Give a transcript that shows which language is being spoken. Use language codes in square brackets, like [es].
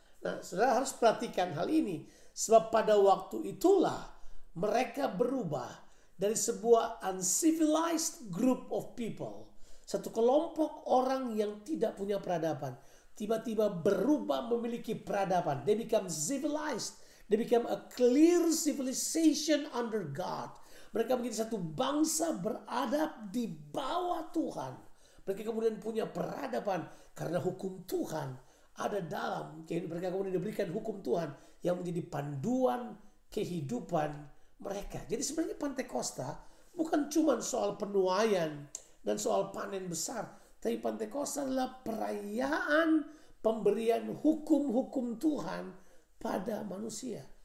[id] Nah, saudara harus perhatikan hal ini. Sebab pada waktu itulah mereka berubah dari sebuah [en] uncivilized group of people, [id] satu kelompok orang yang tidak punya peradaban, tiba-tiba berubah memiliki peradaban. [en] They become civilized. They become a clear civilization under God. [id] Mereka menjadi satu bangsa beradab di bawah Tuhan. Mereka kemudian punya peradaban karena hukum Tuhan ada dalam. Mereka kemudian diberikan hukum Tuhan yang menjadi panduan kehidupan mereka. Jadi sebenarnya Pentakosta bukan cuma soal penuaian dan soal panen besar, tapi Pentakosta adalah perayaan pemberian hukum-hukum Tuhan pada manusia.